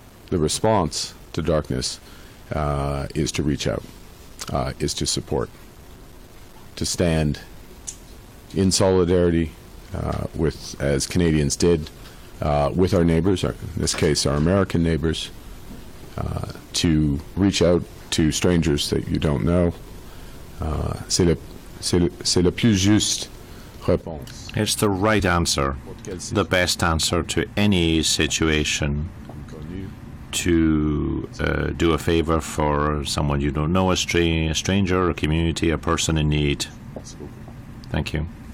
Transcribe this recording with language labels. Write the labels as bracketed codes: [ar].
[en] the response to darkness is to reach out, is to support, to stand in solidarity with, as Canadians did, with our neighbors, our, in this case our American neighbors, to reach out to strangers that you don't know. [fr] C'est le plus juste réponse. [en] It's the right answer, the best answer to any situation. To do a favor for someone you don't know, a stranger, a community, a person in need. Thank you.